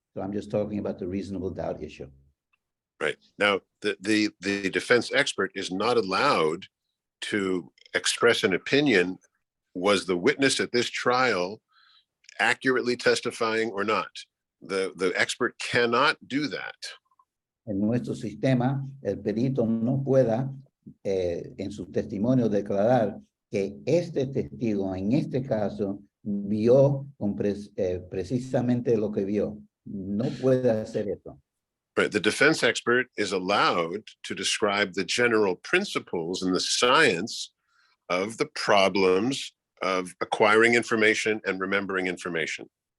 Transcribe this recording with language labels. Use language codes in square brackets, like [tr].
[en] So I'm just talking about the reasonable doubt issue. Right. Now, the defense expert is not allowed to express an opinion. Was the witness at this trial accurately testifying or not? The expert cannot do that. [es] En nuestro sistema, el perito no pueda en su testimonio declarar que este testigo, en este caso, vio precisamente lo que vio. No puede hacer eso. [en] Right. The defense expert is allowed to describe the general principles and the science of the problems of acquiring information and remembering information.